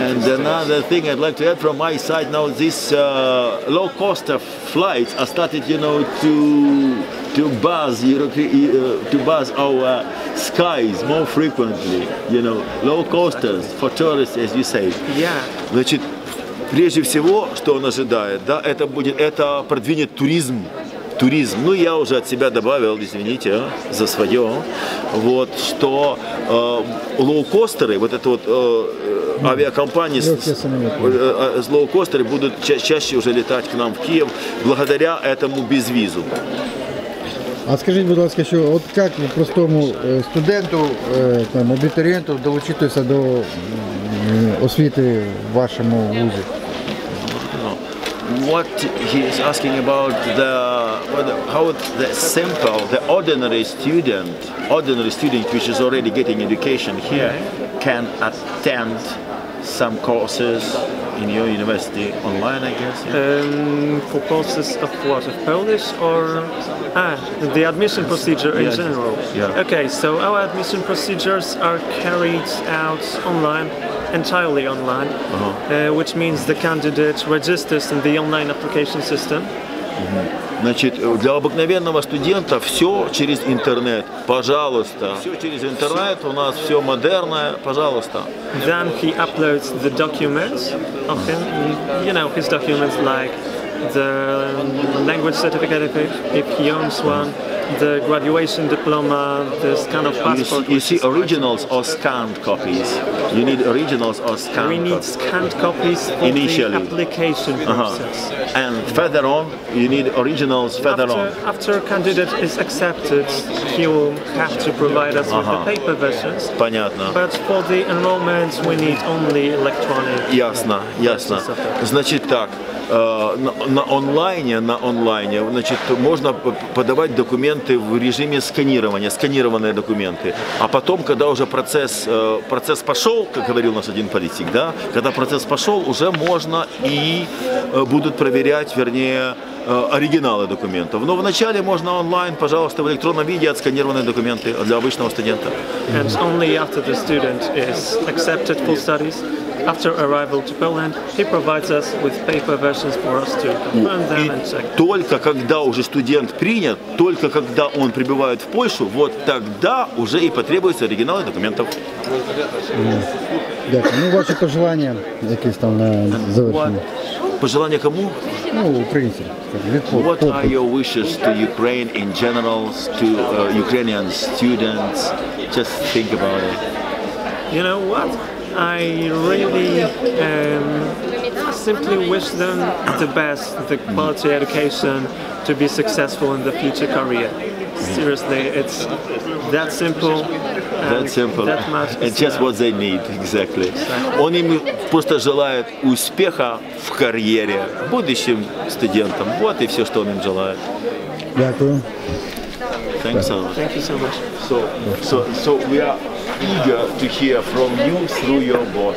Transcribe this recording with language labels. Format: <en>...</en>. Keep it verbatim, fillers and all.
<en>And another thing I'd like to add from my side now, these uh, low-cost flights are started, you know, to. To buzz, Europe, uh, to buzz our skies more frequently, you know, low costers for tourists, as you say. Yeah.</en> <ru>Значит, прежде всего, что он ожидает, да, это будет, это продвинет туризм, туризм. Ну, я уже от себя добавил, извините, за свое, вот, что э, лоукостеры, вот это вот э, авиакомпании с, э, с лоукостеры будут ча- чаще уже летать к нам в Киев благодаря этому безвизу.</ru> <uk>А скажіть, будь ласка, що от як простому студенту, там, абітурієнту долучитися до освіти в вашому вузі?</uk> <en>What he is asking about the how the simple, the ordinary student, ordinary student which is already getting education here can attend some courses in your university online, I guess. Yeah? Um, for courses of what? Of Polish or ah, the admission procedure in yeah. general. Yeah. Okay, so our admission procedures are carried out online, entirely online, uh-huh. uh, which means the candidate registers in the online application system. Mm-hmm.</en> <ru>Значит, для обыкновенного студента все через интернет, пожалуйста. Все через интернет, у нас все модерное, пожалуйста.</ru> <en>Then he uploads the documents of him, you know, his documents like the language certificate if he owns one, the graduation diploma, the scan of passport. You see, you see originals or scanned copies? You need originals or scanned We need scanned copies for initially. the application uh-huh. process. And further on, you need originals further after, on. After a candidate is accepted, he will have to provide us uh-huh. with the paper versions.</en> <ru>Понятно.</ru> <en>But for the enrollment, we need only electronic.</en> <ru>Ясно, ясно. Значит так, э, на онлайне, на онлайне, значит, можно подавать документы в режиме сканирования, сканированные документы. А потом, когда уже процесс, процесс пошел, как говорил наш один политик, да, когда процесс пошел, уже можно и будут проверять, вернее, оригиналы документов. Но вначале можно онлайн, пожалуйста, в электронном виде отсканированные документы для обычного студента.</ru> <en>And only after the student is accepted for studies, after arrival to Poland, he provides us with paper versions for us to confirm them and check.</en> <ru>Только когда уже студент принят, только когда он прибывает в Польшу, вот тогда уже и потребуются оригиналы документов.</ru> <uk>Дякую.</uk> <ru>Ну, ваши пожелания,</ru> <uk>якісь там на завершення.</uk> <ru>Пожелания кому?</ru> <uk>Ну, українцям.</uk> <en>What are your wishes to Ukraine in general, to uh, Ukrainian students? Just think about it. You know what? I really um, simply wish them the best, the quality education, to be successful in the future career. Seriously, it's that simple. That simple. That much and just what they need, exactly.</en> <ru>Он им просто желает успеха в карьере, будущим студентам. Вот и все, что он им желает.</ru> <uk>Дякую.</uk> <en>Thanks a lot. Thank you so much. So, so, so we are eager to hear from you through your boss.</en>